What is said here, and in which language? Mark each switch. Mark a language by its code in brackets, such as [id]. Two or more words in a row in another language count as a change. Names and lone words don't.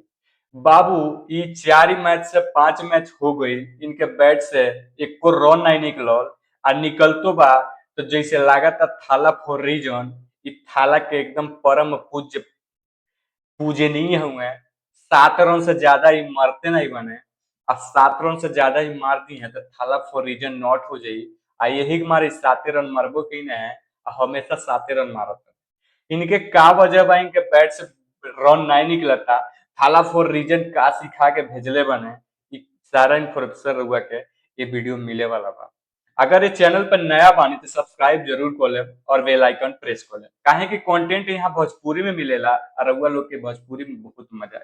[bho] बाबू ई 4 मैच से 5 मैच हो गई, इनके बैट से एक को रन नहीं निकलल और निकलतो बा तो जैसे लागत [en] Thala for reason, [bho] इ थाला के एकदम परम पूज्य पूजनीय हुए। 7 रन से ज्यादा ही मारते नहीं बने और 7 रन से ज्यादा ही मार दी है तो [en] Thala for reason not [bho] हो जाई। आ यही मारे 7 रन मारबो की न है, हमेशा 7 रन मारत है। इनके का वजह बा इनके बैट से रन नहीं निकलता, [en] Thala for reason [bho] का सिखा के भेजले बने, इ सारा इन्फॉर्मेशन रउआ के ये वीडियो मिले वाला बा। अगर ये चैनल पर नया बानी तो सब्सक्राइब जरूर कर ले और [en] bell icon press [bho] कर ले, काहे कि कंटेंट यहाँ भोजपुरी में मिलेला और रउआ लोग के भोजपुरी में बहुत मजा आई।